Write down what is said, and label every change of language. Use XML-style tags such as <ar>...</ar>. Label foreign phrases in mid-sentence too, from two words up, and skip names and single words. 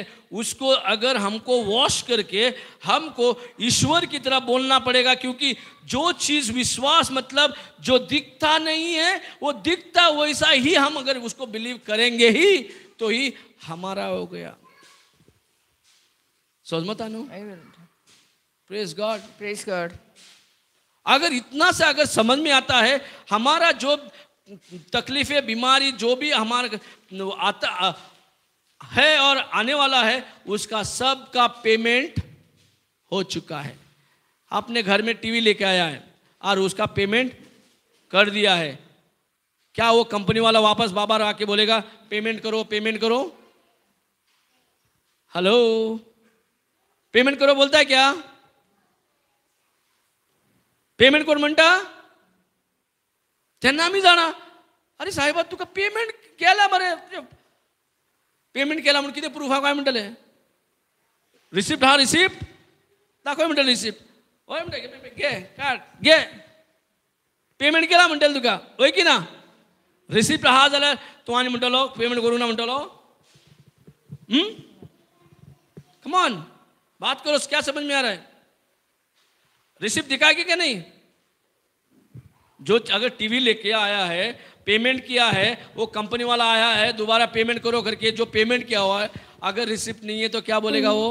<hi>उसको अगर हमको वॉश करके हमको ईश्वर की तरह बोलना पड़ेगा, क्योंकि जो चीज विश्वास मतलब जो दिखता नहीं है वो दिखता वैसा ही हम अगर उसको बिलीव करेंगे ही तो ही हमारा हो गया। समझ मत आनो?</hi> <en>Praise God, Praise God.</en> <hi>अगर इतना से अगर समझ में आता है, हमारा जो तकलीफें, बीमारी जो भी हमारा आता है और आने वाला है उसका सब का पेमेंट हो चुका है। आपने घर में टीवी लेके आया है और उसका पेमेंट कर दिया है, क्या वो कंपनी वाला वापस बार आके बोलेगा पेमेंट करो, पेमेंट करो? हेलो, पेमेंट करो बोलता है क्या?</hi> <kok>पेमेंट कोण म्हणता? त्यांना आम्ही जाणार, अरे साहेबा तुका पेमेंट केला बरे, पेमेंट केला म्हणून किती प्रूफ हा काय म्हणतले? रिसिप्ट, हा रिसिप्ट दाखव म्हणतले, रिसिप्ट होय म्हणते, घे काढ घे, पेमेंट केला म्हणतले तुका, होय की ना? रिसिप्ट हा झाला तू आणि म्हणतलो पेमेंट करू ना म्हणतलो।</kok> <en>come on,</en> <hi>बात करो, क्या समझ में आ रहा है? रिसिप्ट दिखाएगी क्या नहीं? जो अगर टीवी लेके आया है, पेमेंट किया है, वो कंपनी वाला आया है दोबारा पेमेंट करो करके, जो पेमेंट किया हुआ है अगर रिसिप्ट नहीं है तो क्या बोलेगा वो?</hi>